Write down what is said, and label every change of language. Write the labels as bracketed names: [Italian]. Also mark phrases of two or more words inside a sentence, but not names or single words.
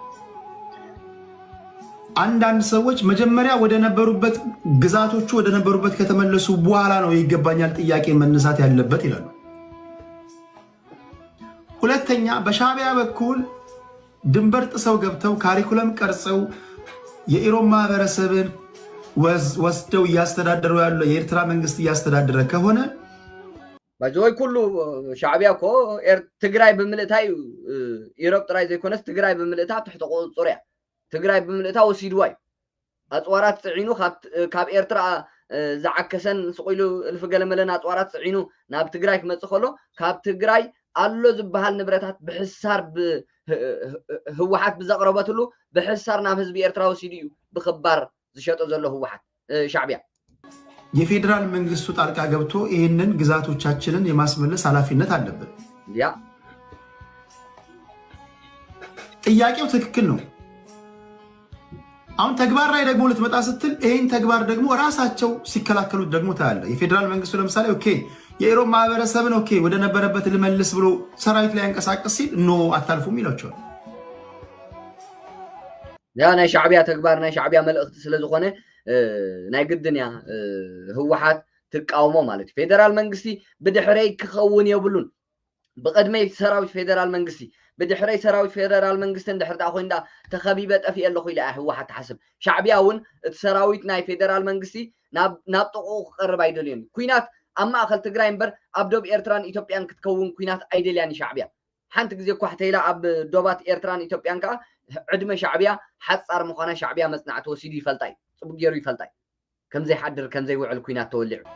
[Amharic] አንዳንድ ሰዎች መጀመሪያ ወደ ነበሩበት ግዛቶቹ ወደ ነበሩበት ከተመለሱ በኋላ ነው ይገባኛል ጥያቄ መነሳት ያለበት ይላሉ። ሁለተኛ በሻዕቢያ በኩል ድንበር ጥሰው ገብተው ካሪኩለም ቀርጸው የኢሮብ ማህበረሰብን ወስደው እያስተዳደሩ ያሉ የኤርትራ መንግስት እያስተዳደረ ከሆነ [Tigrinya] ባጆይ ኩሉ ሻዕቢያ እኮ ትግራይ ብምልእታይ ኢሮብ ጥራይ ዘይኮነስ ትግራይ ብምልእታ ትሕተ ቁፅር እያ ትግራይ ብምልእታ ወሲድዋ እዩ ኣፅዋራት ፅዒኑ ካብ ኤርትራ ዝዓከሰን ስቆኢሉ እልፍ ገለመለን ኣፅዋራት ፅዒኑ ናብ ትግራይ ክመፅእ ከሎ ካብ ትግራይ ኣሎ ዝበሃል ንብረታት ብሕሳር ህወሓት ብዘቕረበትሉ ብሕሳር ናብ ህዝቢ ኤርትራ ወሲዱ እዩ ብክባር ዝሸጦ ዘሎ ህወሓት ሻዕቢያ [Amharic] የፌዴራል መንግስቱ ጣልቃ ገብቶ ይህንን ግዛቶቻችንን የማስመለስ ኃላፊነት አለበት። ያ ጥያቄው ትክክል ነው። አሁን ተግባር ላይ ደግሞ ልትመጣ ስትል ይህን ተግባር ደግሞ ራሳቸው ሲከላከሉት ደግሞ ታያለ። የፌዴራል መንግስቱ ለምሳሌ ኦኬ የኢሮብ ማህበረሰብን ኦኬ ወደ ነበረበት ልመልስ ብሎ ሰራዊት ላይ ያንቀሳቀስ ሲል ኖ አታልፉም ይላቸዋል። [Tigrinya] ያ ናይ ሻዕቢያ ተግባር ናይ ሻዕቢያ መልእክቲ ስለዝኾነ ናይ ግድን እያ ህወሓት ትቃወሞ ማለት እዩ። ፌደራል መንግስቲ ብድሕረይ ክኸውን የብሉን ብቅድመይ ሰራዊት ፌደራል መንግስቲ ብድሕረይ ሰራዊት ፌደራል መንግስቲ እንድሕር ዳ ኮይንዳ ተኸቢበ ጠፊእ ኣለኹ ኢላ ህወሓት ትሓስብ። ሻዕቢያ እውን እቲ ሰራዊት ናይ ፌደራል መንግስቲ ናብ ጥቑ ክቐርብ ኣይደልዮን ኩናት ኣብ ማእኸል ትግራይ እምበር ኣብ ዶብ ኤርትራን ኢትዮጵያን ክትከውን ኩናት ኣይደልያን ሻዕቢያ ሓንቲ ግዜ እኳ ሕተኢላ ኣብ ዶባት ኤርትራን ኢትዮጵያን ከዓ ዕድመ ሻዕቢያ ሓፃር ምዃነ ሻዕቢያ መፅናዕቲ ወሲዱ ይፈልጣ እዩ ፅቡቅ ገይሩ ይፈልጣ እዩ ከምዘይሓድር ከምዘይውዕል ኩናት ተወሊዑ